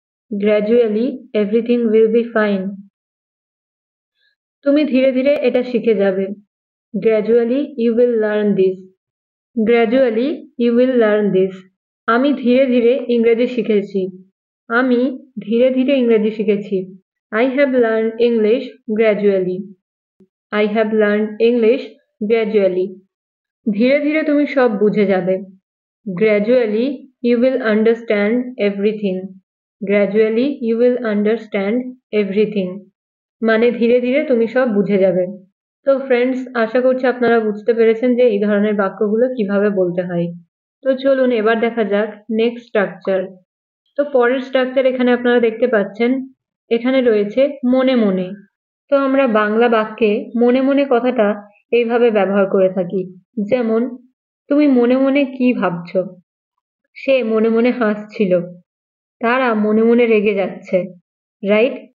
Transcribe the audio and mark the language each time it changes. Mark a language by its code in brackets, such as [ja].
[en] Gradually everything will be fine. [bn] তুমি ধীরে ধীরে এটা শিখে যাবে। [en] Gradually you will learn this. Gradually you will learn this. [bn] আমি ধীরে ধীরে ইংরেজি শিখেছি। আমি ধীরে ধীরে ইংরেজি শিখেছি। [en] I have learned English gradually. I have learned English gradually. [bn] ধীরে ধীরে তুমি সব বুঝে যাবে। [en] Gradually you will understand everything. Gradually you will understand everything. [bn] মানে ধীরে ধীরে তুমি সব বুঝে যাবে। তো ফ্রেন্ডস, আশা করছি আপনারা বুঝতে পেরেছেন যে এই ধরনের বাক্যগুলো কিভাবে বলতে হয়। তো চলুন এবার দেখা যাক নেক্সট স্ট্রাকচার। তো পরের স্ট্রাকচার এখানে আপনারা দেখতে পাচ্ছেন, এখানে রয়েছে মনে মনে। তো আমরা বাংলা বাক্যে মনে মনে কথাটা এইভাবে ব্যবহার করে থাকি, যেমন তুমি মনে মনে কি ভাবছো, সে মনে মনে হাসছিল, তারা মনে মনে রেগে যাচ্ছে, রাইট?